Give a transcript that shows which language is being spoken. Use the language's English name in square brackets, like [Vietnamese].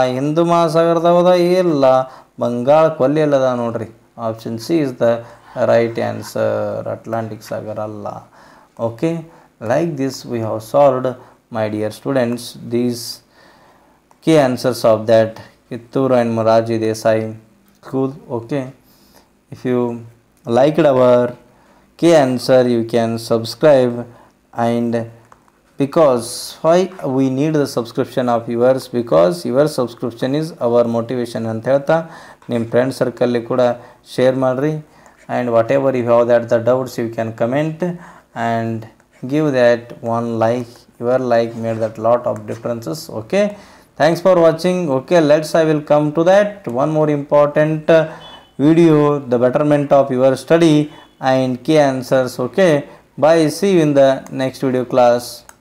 [Kannada] ಹಿಂದೂ ಮಹಾಸಾಗರದಾಗ ಇಲ್ಲ, ಬಂಗಾಳ ಕೊಲ್ಲಿಯಲ್ಲದ ನೋಡ್ರಿ. [English] Option C is the right answer. [Kannada] Atlantic ಸಾಗರ ಅಲ್ಲ. [English] Okay, like this we have solved my dear students these key answers of that Kittur and Moraji Desai school. Okay, if you liked our key answer, you can subscribe. And because why we need the subscription of yours? Because your subscription is our motivation [Kannada] ಅಂತ ಹೇಳ್ತಾ ನಿಮ್ಮ friend ಸರ್ಕಲ್ಲಿ ಕೂಡ share ಮಾಡಿರಿ. [English] and whatever you have that the doubts, you can comment and give that one like. Your like made that lot of differences. Okay, thanks for watching. Okay, I will come to that one more important video, the betterment of your study and key answers. Okay, bye, see you in the next video class.